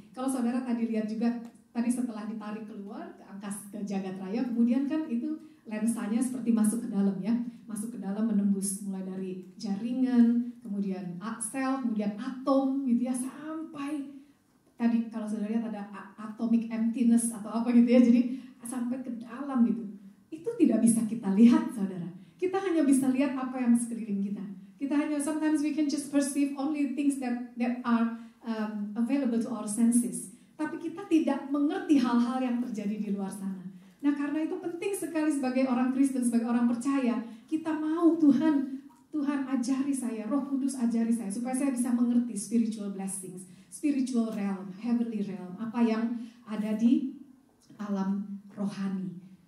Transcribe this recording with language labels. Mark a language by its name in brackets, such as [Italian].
[Indonesian] Kalau saudara tadi lihat juga, tadi setelah ditarik keluar ke angkasa, ke jagat raya, kemudian kan itu lensanya seperti masuk ke dalam ya, masuk ke dalam menembus mulai dari jaringan, kemudian sel, kemudian atom gitu ya, sampai tadi kalau saudara lihat ada atomic emptiness atau apa gitu ya, jadi sampai ke dalam gitu. Itu tidak bisa kita lihat saudara. Kita hanya bisa lihat apa yang sekeliling kita. Kita hanya [English] sometimes we can just perceive only things that are available to our senses. [Indonesian] Tapi kita tidak mengerti hal-hal yang terjadi di luar sana. Nah karena itu penting sekali sebagai orang Kristen, sebagai orang percaya, kita mau Tuhan ajari saya, Roh Kudus ajari saya, supaya saya bisa mengerti [English] spiritual blessings, spiritual realm, heavenly realm, [Indonesian] apa yang ada di alam rohani.